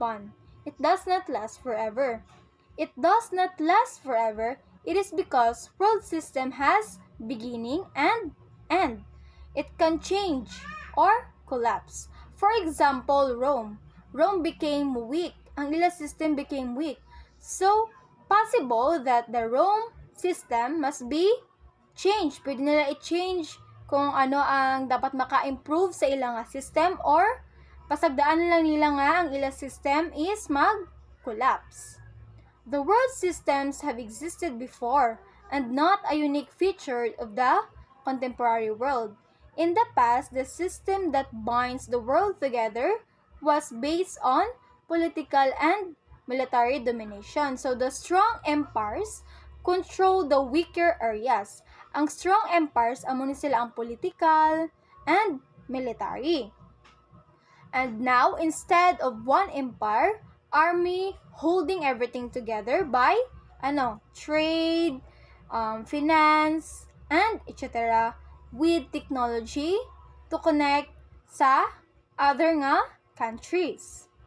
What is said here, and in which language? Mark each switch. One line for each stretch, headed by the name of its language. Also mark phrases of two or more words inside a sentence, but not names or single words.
English: It does not last forever. it does not last forever, it is because world system has beginning and end. It can change or collapse. For example, Rome. Rome became weak.
Hiligaynon: Ang ila
English: system became weak. So, possible that the Rome system must be changed.
Hiligaynon: Pwede nila i-change kung ano ang dapat maka-improve sa ilang system or pasagdaan lang nila nga ang ilang system is mag-collapse.
English: The world systems have existed before and not a unique feature of the contemporary world. In the past, the system that binds the world together was based on political and military domination. So the strong empires control the weaker areas.
Hiligaynon: Ang
English: strong empires
Hiligaynon: amo ni sila ang
English: political and military. And now, instead of one empire, army holding everything together by trade, finance, and etc. with technology to connect sa other nga countries.